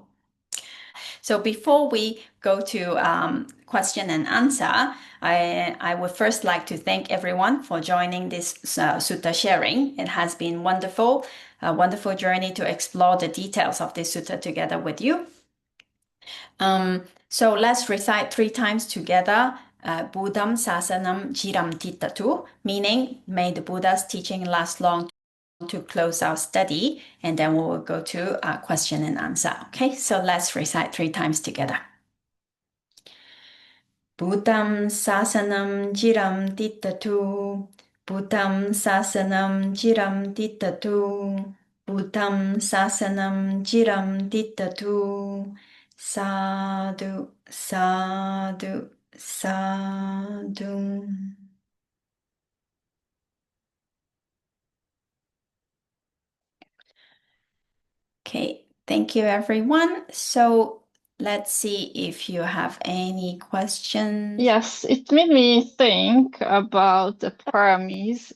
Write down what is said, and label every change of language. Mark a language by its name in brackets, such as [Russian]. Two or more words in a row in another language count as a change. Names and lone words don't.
[English] So before we go to question and answer, I would first like to thank everyone for joining this sutta sharing. It has been wonderful, a wonderful journey to explore the details of this sutta together with you. So let's recite 3 times together. [Pali] Buddham sasanam jiram tittatu, [English] meaning may the Buddha's teaching last long to close our study, and then we will go to question and answer. Okay, so let's recite 3 times together. [Pali] Buddham sasanam jiram tittatu, Buddham sasanam jiram tittatu, Buddham sasanam jiram tittatu. Sadhu, sadhu, sadhu. [English] Okay, Thank you, everyone. So let's see if you have any questions. Yes, it made me think about the paramis.